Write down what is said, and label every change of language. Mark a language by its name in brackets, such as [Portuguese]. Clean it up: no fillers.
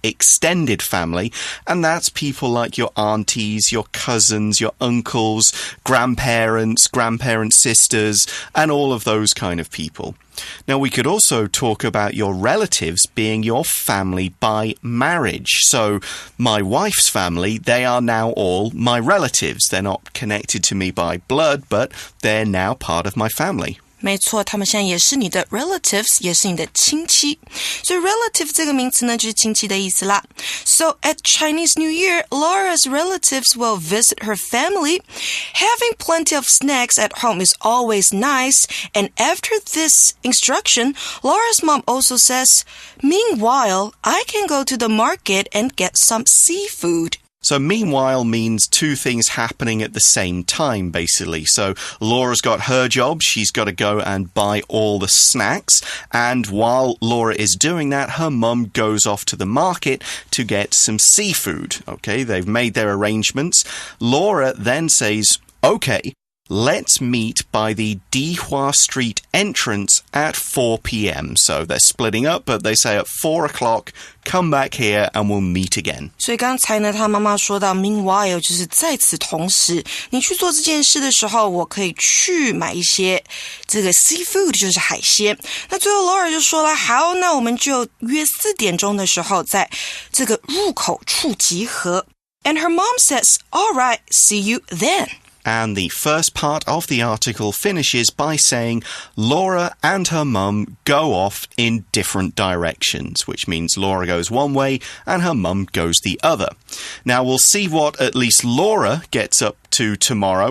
[English] Extended family. And that's people like your aunties, your cousins, your uncles, grandparents, sisters, and all of those kind of people. Now, we could also talk about your relatives being your family by marriage. So, my wife's family, they are now all my relatives. They're not connected to me by blood, but they're now part of my family. [Chinese] 没错，他们现在也是你的 relatives， 也是你的亲戚。所以 relative 这个名词呢，就是亲戚的意思啦。 [English] So at Chinese New Year, Laura's relatives will visit her family. Having plenty of snacks at home is always nice. And after this instruction, Laura's mom also says, meanwhile, I can go to the market and get some seafood. So meanwhile means two things happening at the same time, basically. So Laura's got her job. She's got to go and buy all the snacks. And while Laura is doing that, her mum goes off to the market to get some seafood. Okay, they've made their arrangements. Laura then says, okay, let's meet by the Dihua Street entrance at 4 p.m. So they're splitting up, but they say at 4 o'clock, come back here and we'll meet again. [Chinese] 所以刚才呢，他妈妈说到 meanwhile 就是在此同时，你去做这件事的时候，我可以去买一些这个 seafood 就是海鲜。那最后 Laura 就说了，好，那我们就约4点钟的时候在这个入口处集合。 [English] And her mom says, all right, see you then. And the first part of the article finishes by saying Laura and her mum go off in different directions, which means Laura goes one way and her mum goes the other. Now, we'll see what at least Laura gets up to tomorrow.